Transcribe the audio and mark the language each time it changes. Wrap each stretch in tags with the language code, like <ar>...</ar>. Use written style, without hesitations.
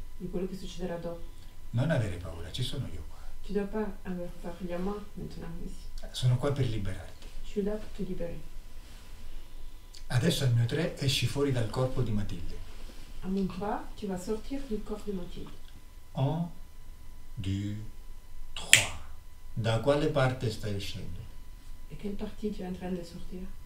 <it>Di quello che succederà dopo. Non avere paura, ci sono io qua.</it> <fr>Tu dois pas avoir peur. Il y a moi maintenant ici.</fr> <it>Sono qua per liberarti.</it> <fr>Je suis là pour te libérer.</fr> <it>Adesso al mio 3 esci fuori dal corpo di Matilde.</it> <fr>À mon 3, tu vas sortir du corps de Mathilde. 1, 2, 3.</fr> <it>Da quale parte stai uscendo?</it> <fr>Et quelle partie tu es en train de sortir?</fr>